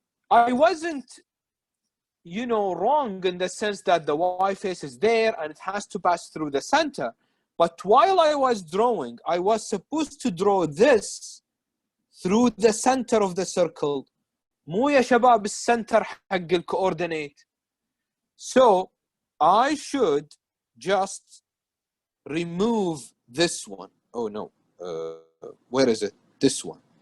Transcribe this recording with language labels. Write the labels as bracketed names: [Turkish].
[English] I wasn't, you know, wrong in the sense that the y face is there and it has to pass through the center. But while I was drawing, I was supposed to draw this through the center of the circle. [Arabic] مو يا شباب السنتر حق الكوردينيت. [English] So I should just remove this one. Oh no, where is it? This one.